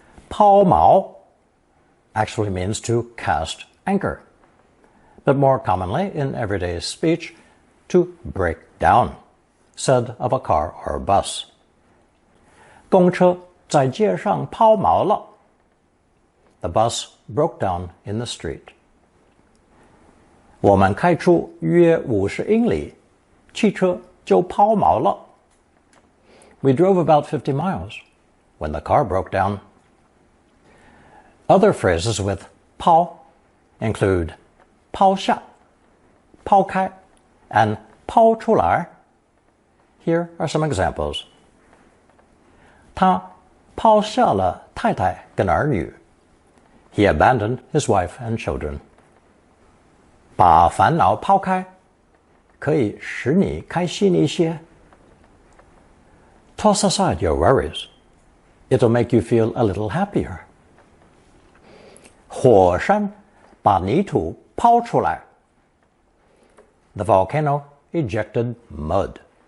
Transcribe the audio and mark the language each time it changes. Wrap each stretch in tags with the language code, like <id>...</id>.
<en>抛锚 actually means to cast anchor, but more commonly in everyday speech, to break down, said of a car or bus.</en> <zh>公车在街上抛锚了.</zh> <en>The bus broke down in the street.</en> <zh>我们开出约50英里，汽车就抛锚了.</zh> <en>We drove about 50 miles when the car broke down. Other phrases with 抛 include 抛下, 抛开, and 抛出来. Here are some examples.</en> <zh>他抛下了太太跟儿女.</zh> <en>He abandoned his wife and children.</en> <zh>把烦恼抛开，可以使你开心一些.</zh> <en>Toss aside your worries. It'll make you feel a little happier.</en> <zh>火山把泥土抛出来.</zh> <en>The volcano ejected mud.</en>